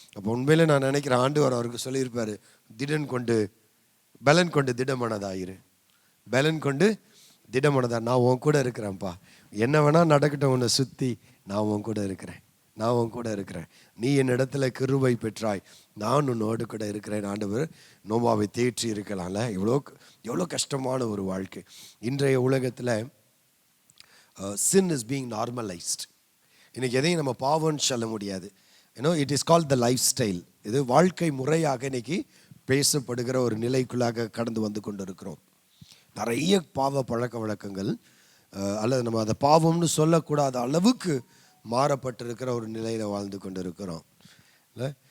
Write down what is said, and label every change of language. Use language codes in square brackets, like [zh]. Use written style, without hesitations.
[ta] அப்போ உண்மையில நான் நினைக்கிறேன், ஆண்டவர் அவருக்கு சொல்லியிருப்பார், பலன் கொண்டு திடமனதாயிரு, பலன் கொண்டு திடமனதா, நான் உன் கூட இருக்கிறேன்ப்பா, என்ன வேணால் நடக்கட்டும், உன்னை சுற்றி நான் உன் கூட இருக்கிறேன், நான் உன் கூட இருக்கிறேன், நீ என்னிடத்துல கிருபை பெற்றாய், நான் உன்னோடு கூட இருக்கிறேன். ஆண்டவர் நோவாவை தேற்றி இருக்கலாம்ல. எவ்வளோ கஷ்டமான ஒரு வாழ்க்கை. இன்றைய உலகத்தில் [en] sin is being normalized. [ta] இன்னைக்கு எதையும் நம்ம பாவம்னு சொல்ல முடியாது. [en] It is called the lifestyle. [ta] இது வாழ்க்கை முறையாக இன்னைக்கு பேசப்படுகிற ஒரு நிலைக்குள்ளாக கடந்து வந்து கொண்டு இருக்கிறோம். நிறைய பாவ பழக்க வழக்கங்கள், அல்லது நம்ம அதை பாவம்னு சொல்லக்கூடாத அளவுக்கு மாறப்பட்டிருக்கிற ஒரு நிலையில் வாழ்ந்து கொண்டு இருக்கிறோம் இல்லை?